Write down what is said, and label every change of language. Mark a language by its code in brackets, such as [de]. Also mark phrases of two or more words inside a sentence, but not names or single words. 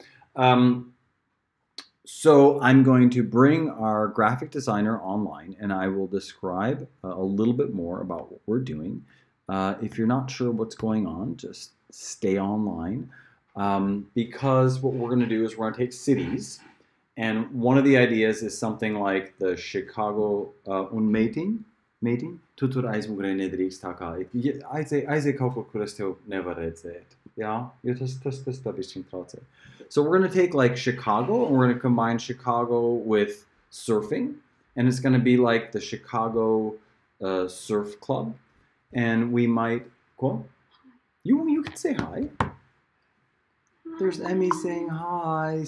[en] So I'm going to bring our graphic designer online and I will describe a little bit more about what we're doing. If you're not sure what's going on, just stay online. Because what we're going to do is we're going to take cities. And one of the ideas is something like the Chicago mating. [lv] Tutur aizmugurē nedrīkst tā kā aizej kaut kur, kur es tev nevaru redzēt. Jā, jo tas bišķiņ traucē. [en] So we're going to take like Chicago and we're going to combine Chicago with surfing. And it's going to be like the Chicago Surf Club. And we might, cool? You can say hi. There's Emmy saying hi.